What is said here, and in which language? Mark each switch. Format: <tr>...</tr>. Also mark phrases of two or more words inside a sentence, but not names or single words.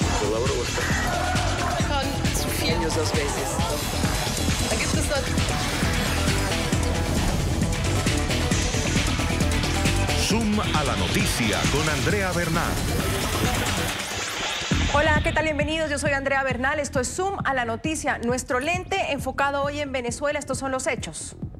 <de>Laura Oster. Schon zu viel. Años 2 veces. Da gibt es noch...</de> <es>Zoom a la noticia con Andrea Bernal. Hola, ¿qué tal? Bienvenidos. Yo soy Andrea Bernal. Esto es Zoom a la noticia. Nuestro lente enfocado hoy en Venezuela. Estos son los hechos.</es>